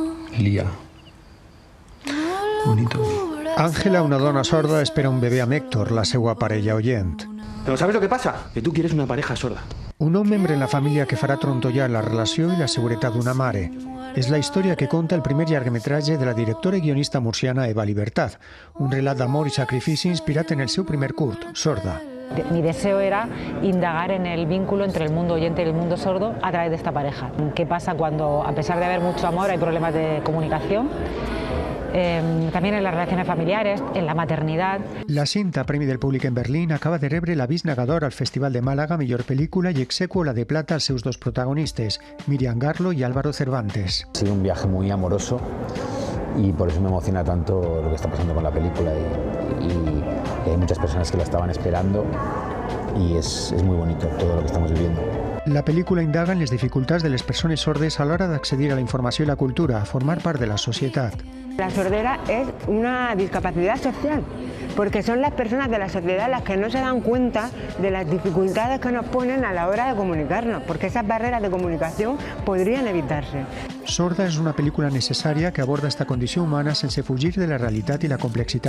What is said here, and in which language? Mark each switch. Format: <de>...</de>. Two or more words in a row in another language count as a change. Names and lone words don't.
<es>Lía. Bonito.</es> <ca>Àngela, una dona sorda, espera un bebè amb Héctor, la seva parella oient.</ca> <es>Però ¿sabes lo que pasa? Que tú quieres una pareja sorda.</es> <ca>Un nou membre en la família que farà trontollar la relació i la seguretat d'una mare. És la història que conta el primer llargmetratge de la directora i guionista murciana Eva Libertad, un relat d'amor i sacrifici inspirat en el seu primer curt, Sorda.</ca> <es>Mi deseo era indagar en el vínculo entre el mundo oyente y el mundo sordo a través de esta pareja. ¿Qué pasa cuando, a pesar de haber mucho amor, hay problemas de comunicación? También en las relaciones familiares, en la maternidad.</es> <ca>La cinta, premi del públic en Berlín, acaba de rebre l'avís negador al Festival de Màlaga, millor pel·lícula, i execuo la de plata als seus dos protagonistes, Miriam Garlo y Álvaro Cervantes.</ca> <es>Ha sido un viaje muy amoroso y por eso me emociona tanto lo que está pasando con la película y hay muchas personas que la estaban esperando y es muy bonito todo lo que estamos viviendo.</es> <ca>La pel·lícula indaga en les dificultats de les persones sordes a l'hora d'accedir a la informació i la cultura, a formar part de la societat.</ca> <es>La sordera es una discapacidad social, porque son las personas de la sociedad las que no se dan cuenta de las dificultades que nos ponen a la hora de comunicarnos, porque esas barreras de comunicación podrían evitarse.</es> <ca>Sorda és una pel·lícula necessària que aborda esta condició humana sense fugir de la realitat i la complexitat</ca>